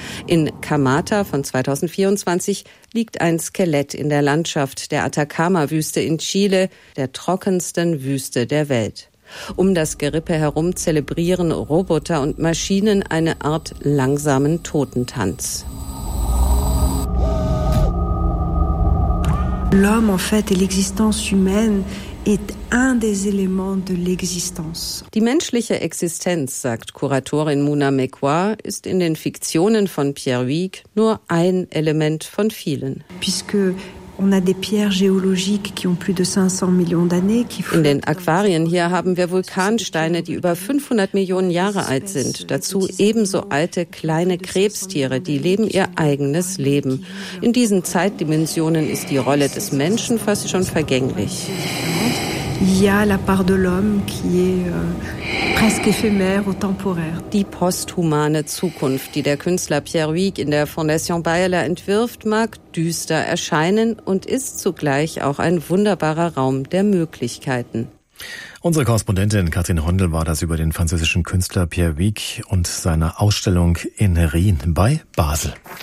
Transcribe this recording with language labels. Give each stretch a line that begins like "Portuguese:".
German: In Kamata von 2024 liegt ein Skelett in der Landschaft der Atacama-Wüste in Chile, der trockensten Wüste der Welt. Um das Gerippe herum zelebrieren Roboter und Maschinen eine Art langsamen Totentanz.
French: L'homme, en fait, et l'existence humaine est un des éléments de l'existence.
German: Die menschliche Existenz, sagt Kuratorin Mouna Mekwah, ist in den Fiktionen von Pierre Hugues nur ein Element von vielen.
French: Puisque on a des pierres géologiques qui ont plus de 500 millions d'années.
German: In den Aquarien hier haben wir Vulkansteine, die über 500 Millionen Jahre alt sind. Dazu ebenso alte kleine Krebstiere, die leben ihr eigenes Leben. In diesen Zeitdimensionen ist die Rolle des Menschen fast schon vergänglich.
French: Ja, la part de l'homme qui est presque éphémère ou temporaire.
German: Die posthumane Zukunft, die der Künstler Pierre Hugues in der Fondation Biella entwirft, mag düster erscheinen und ist zugleich auch ein wunderbarer Raum der Möglichkeiten. Unsere Korrespondentin Katrin Hondl war das über den französischen Künstler Pierre Hugues und seine Ausstellung in Rien bei Basel.